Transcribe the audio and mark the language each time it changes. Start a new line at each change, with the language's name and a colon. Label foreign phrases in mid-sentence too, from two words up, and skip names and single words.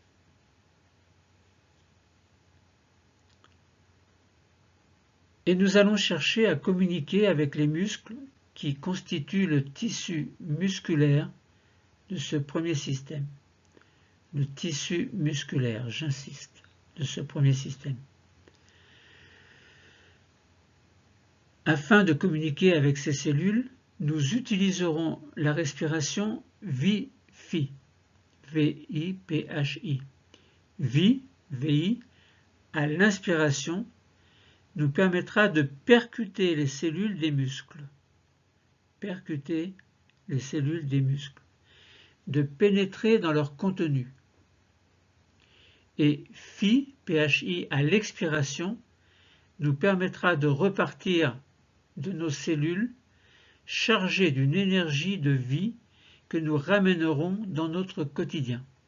French: Et nous allons chercher à communiquer avec les muscles qui constituent le tissu musculaire de ce premier système. Le tissu musculaire, j'insiste, de ce premier système. Afin de communiquer avec ces cellules, nous utiliserons la respiration VI-PHI. V-I-P-H-I. VI, VI, à l'inspiration, nous permettra de percuter les cellules des muscles. Percuter les cellules des muscles. De pénétrer dans leur contenu. Et PHI, PHI, à l'expiration, nous permettra de repartir de nos cellules chargées d'une énergie de vie que nous ramènerons dans notre quotidien.